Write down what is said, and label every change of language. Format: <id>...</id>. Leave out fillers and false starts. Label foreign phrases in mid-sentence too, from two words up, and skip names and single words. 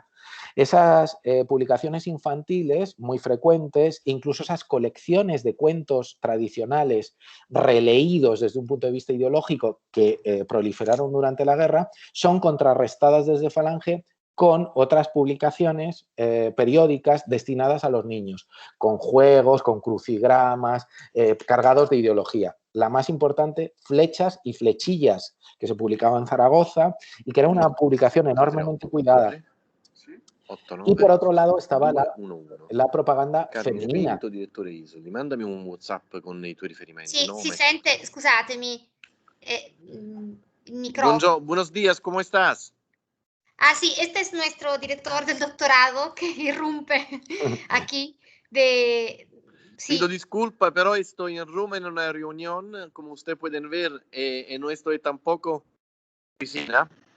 <es>Esas publicaciones infantiles muy frecuentes, incluso esas colecciones de cuentos tradicionales releídos desde un punto de vista ideológico que proliferaron durante la guerra, son contrarrestadas desde Falange con otras publicaciones periódicas destinadas a los niños, con juegos, con crucigramas, cargados de ideología. La más importante, Flechas y Flechillas, que se publicaba en Zaragoza y que era una publicación enormemente cuidada. Y por otro lado estaba la propaganda femenina.</es> <it>Direttore Isoli, mandami un WhatsApp con i tuoi riferimenti. Sì, si sente, scusatemi, il micrófono.</it> <es>Buenos días, ¿cómo estás? Ah, sí, este es nuestro director del doctorado que irrumpe aquí de... Pido Sí, disculpa, pero estoy en Roma en una reunión, como ustedes pueden ver, no estoy tampoco en oficina.</es>